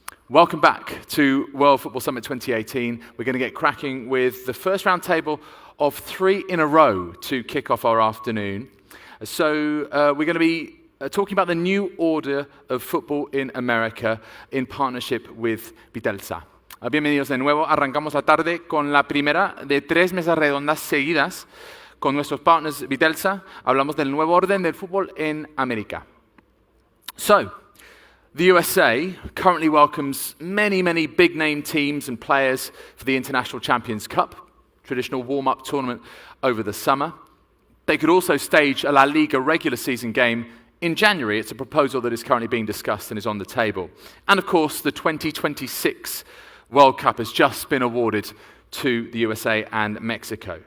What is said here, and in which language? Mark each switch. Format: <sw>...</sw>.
<en>Welcome back to World Football Summit 2018. We're going to get cracking with the first round table of 3 in a row to kick off our afternoon. So we're going to be talking about the new order of football in America in partnership with Vitelsa.</en> <es>Bienvenidos de nuevo. Arrancamos la tarde con la primera de 3 mesas redondas seguidas con nuestros partners Vitelsa. Hablamos del nuevo orden del fútbol en América.</es> <en>So, the USA currently welcomes many big-name teams and players for the International Champions Cup, traditional warm-up tournament over the summer. They could also stage a La Liga regular season game in January. It's a proposal that is currently being discussed and is on the table. And of course, the 2026 World Cup has just been awarded to the USA and Mexico.</en>